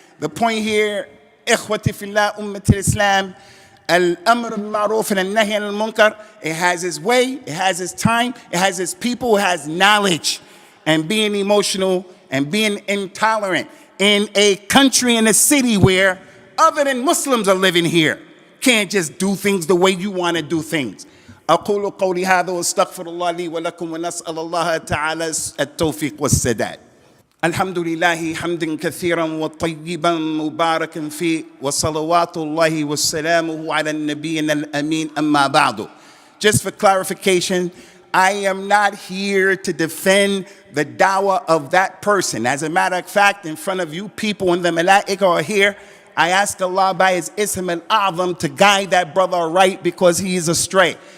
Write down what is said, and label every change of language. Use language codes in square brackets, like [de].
[en] The point here, ikhwati fillah, ummatil Islam, al-amr al-ma'ruf and al-nahy al-munkar, it has its way, it has its time, it has its people, it has knowledge. And being emotional and being intolerant in a country, in a city where other than Muslims are living here, can't just do things the way you want to do things. [ar] أقول قولي هذا واستغفر الله لي ولكم ونسأل الله تعالى التوفيق والسداد. الحمد لله حمدا كثيرا وطيبا مباركا فيه وصلوات الله وسلامه على النبي الأمين أما بعد. [en] Just for clarification, I am not here to defend the dawah of that person. As a matter of fact, in front of you people and the malaika are here, I ask Allah by His Ism al-A'zam to guide that brother right because he is astray.